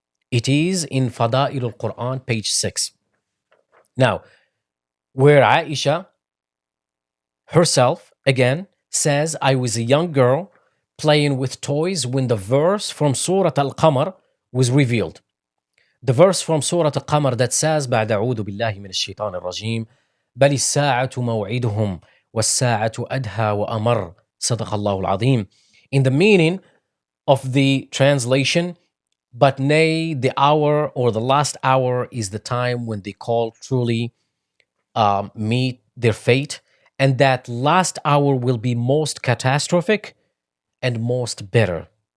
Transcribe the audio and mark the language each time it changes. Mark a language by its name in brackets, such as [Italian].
[English] It is in Fada'il al-Quran, page 6. Now, where Aisha herself, again, says, I was a young girl playing with toys when the verse from Surah Al-Qamar was revealed. The verse from Surah Al-Qamar that says, [Arabic] بعد أعوذ بالله من الشيطان الرجيم بل الساعة موعدهم والساعة أدهى وأمر صدق الله العظيم. [English] In the meaning of the translation, but nay, the hour or the last hour is the time when they call truly meet their fate, and that last hour will be most catastrophic and most bitter.